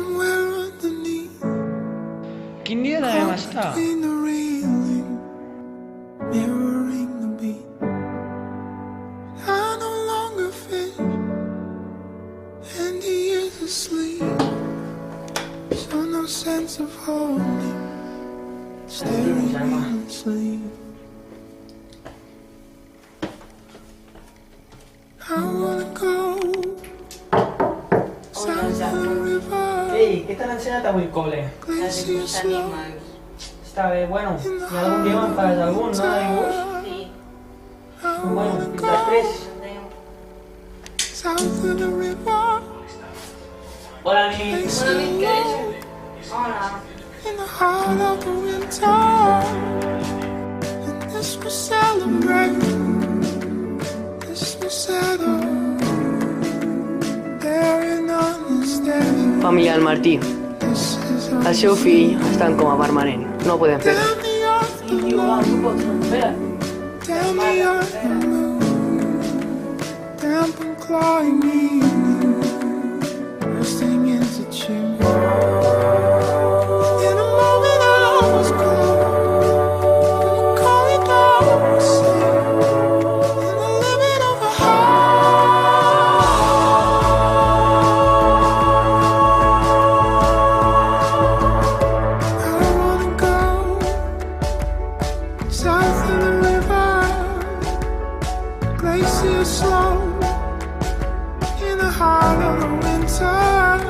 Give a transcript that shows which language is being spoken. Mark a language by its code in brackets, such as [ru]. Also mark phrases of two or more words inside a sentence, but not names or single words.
[ca] Quin dia devem estar? [en] Sense of holding, staring endlessly. I wanna go south of the river. [ca] Ei, què t'han ensenyat avui al col·le? [en] Glacier slow. [ca] Està bé, bueno, i algun dia me'n faràs algun, no, de dibuix? Sí. Bueno, fins després. [en] South of the river. [ca] Hola, nit. Bona nit, què és? Hola. [en] In the heart of the winter, and this will celebrate. This will settle. There in understanding. [ca] Família del Martí, [en] This is all. [ca] el seu fill està en coma permanent. No podem fer res. [en] Tell me of the moon. Tell me of the moon. Damp and clawing me, bursting into tune. In a moment I was caught in a corridor of sleep, in the limit of a I wanna go south of the river, glacier slow, in the heart of the winter.